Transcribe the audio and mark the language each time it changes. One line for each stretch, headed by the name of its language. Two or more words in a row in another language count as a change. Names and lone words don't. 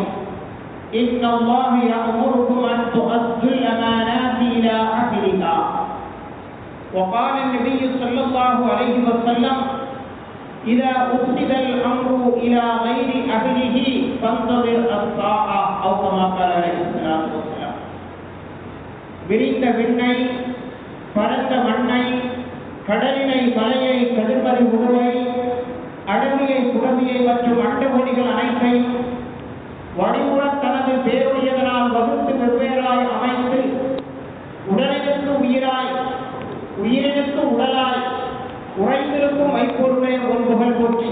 Arabic: إن الله يأمركم أن تؤدوا الأمانات إلى أهلها. وقال النبي صلى الله عليه وسلم إذا أسند الأمر إلى غير أهله فانتظر الساعة أو كما قال عليه الصلاة والسلام.
Tamil: விரிந்த விண்ணை, பரந்த மண்ணை, கடலினை, மலையை, கதிர்மறை உருளை, அடவியை, குடவியை மற்றும் அண்டகோடிகள் அனைத்தையும் வடிவுடன் தனது பேருடையதனால் வகுத்து வெவ்வேறாய் அமைத்து உடலினுக்கு உயிராய், உயிரினுக்கு உடலாய் உறைந்திருக்கும் மைப்பொருளை ஒரு புகழ் போற்றி